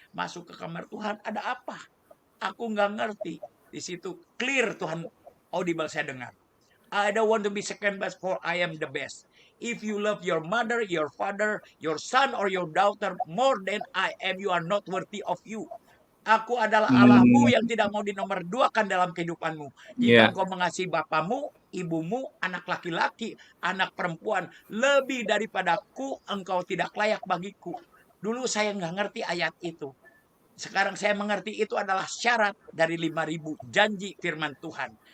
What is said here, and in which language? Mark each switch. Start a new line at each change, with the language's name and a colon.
Indonesian: Masuk ke kamar Tuhan, ada apa? Aku nggak ngerti. Di situ clear Tuhan audible saya dengar.
English: I don't want to be second best, for I am the best. If you love your mother, your father, your son, or your daughter more than I am, you are not worthy of you.
Indonesian: Aku adalah Allahmu yang hmm, tidak mau dinomorduakan dalam kehidupanmu. Jika engkau mengasihi bapamu, ibumu, anak laki-laki, anak perempuan, lebih daripadaku, engkau tidak layak bagiku. Dulu saya nggak ngerti ayat itu. Sekarang saya mengerti itu adalah syarat dari 5.000 janji firman Tuhan.